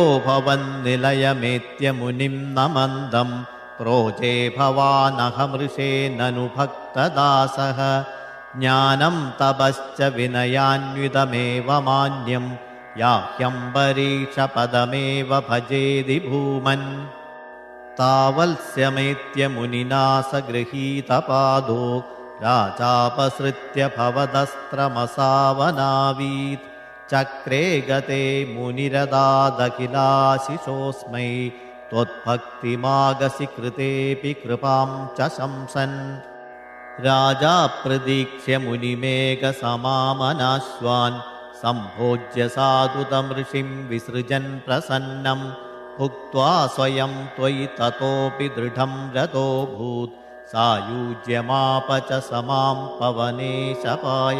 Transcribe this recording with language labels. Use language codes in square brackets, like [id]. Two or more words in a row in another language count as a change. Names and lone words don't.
[sa] भवन्निलयमेत्य मुनिं न मन्दं प्रोजे भवानहमृषे ननु भक्तदासः ज्ञानं तपश्च विनयान्वितमेव मान्यं याह्यम्बरीषपदमेव भजेदि भूमन् तावल्स्यमेत्य मुनिना स गृहीतपादो राजापसृत्य भवदस्त्रमसावनावीत् चक्रे गते मुनिरदादखिलाशिषोऽस्मै त्वद्भक्तिमागसि कृतेऽपि कृपां च शंसन् രാജാ പ്രതീക്ഷ്യ മുനിമേഘസമാമനാശ്വാൻ സംഭോജ്യ സാധുതം ഋഷിം വിസൃജൻ പ്രസന്നം ഭുക്ത്വാ സ്വയം ത്വയി തതോപി ദൃഢം രതോഭൂത് സായുജ്യമാപ ച സമാം പവനേശപായ.